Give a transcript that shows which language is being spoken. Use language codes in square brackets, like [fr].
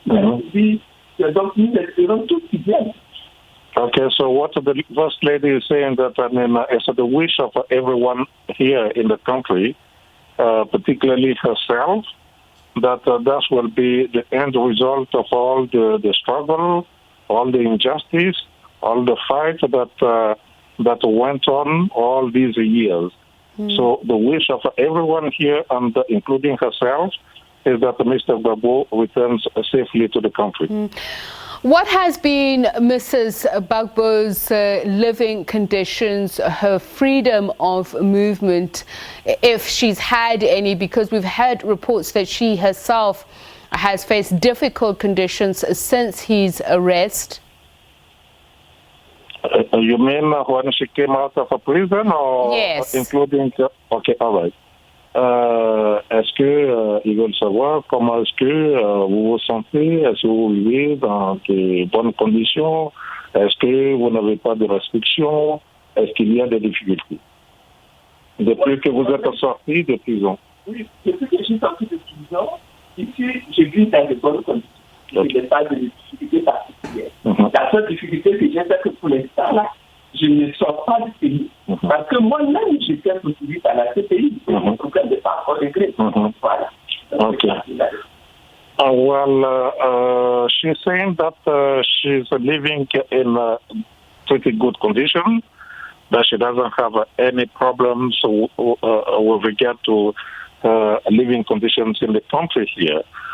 [fr] Donc, nous espérons tous qu'ils viennent. [en] Okay, so what the First Lady is saying that, it's the wish of everyone here in the country, particularly herself, that that will be the end result of all the struggle, all the injustice, all the fight that went on all these years. So the wish of everyone here, and including herself, is that Mr. Gbagbo returns safely to the country. What has been Mrs. Gbagbo's living conditions, her freedom of movement, if she's had any? Because we've had reports that she herself has faced difficult conditions since his arrest. You mean when she came out of a prison, or yes, including? Okay, all right. [fr] Est-ce que ils veulent savoir comment est-ce que vous vous sentez? Est-ce que vous vivez dans de bonnes conditions? Est-ce que vous n'avez pas de restrictions? Est-ce qu'il y a des difficultés depuis que vous êtes sorti de prison? Oui, depuis que je suis sorti de prison, ici, je vis dans de bonnes conditions. Je n'ai pas de difficultés particulières. La seule difficulté que j'ai, c'est que pour l'instant, là, je ne sors pas du pays. Parce que moi-même, j'étais poursuivi par la CPI. Le problème n'est pas encore réglé. Voilà. [en] Okay. Well, she's saying that she's living in pretty good condition, that she doesn't have any problems with regard to living conditions in the country here.